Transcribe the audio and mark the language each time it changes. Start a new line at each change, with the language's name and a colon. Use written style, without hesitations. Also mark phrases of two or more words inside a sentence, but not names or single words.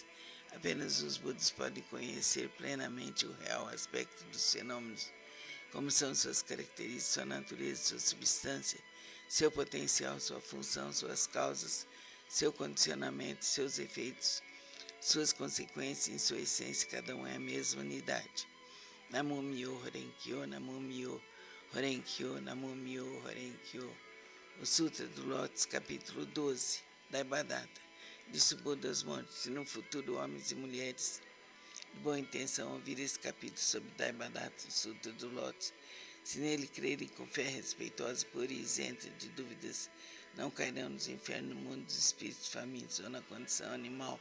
Portuguese: Apenas os Budas podem conhecer plenamente o real aspecto dos fenômenos, como são suas características, sua natureza, sua substância, seu potencial, sua função, suas causas, seu condicionamento, seus efeitos, suas consequências em sua essência, cada um é a mesma unidade.
Japanese: Namo Myo Horenkyo, Namo Myo Horenkyo, Namo Myo Horenkyo.
Portuguese: O Sutra do Lótus, capítulo 12, Daibadata. Disse o Buda aos montes: se no futuro homens e mulheres de boa intenção ouvir esse capítulo sobre Daibadata, o Sutra do Lótus, se nele crerem com fé respeitosa, pura e isenta de dúvidas, não cairão nos infernos, no mundo dos espíritos famintos ou na condição animal.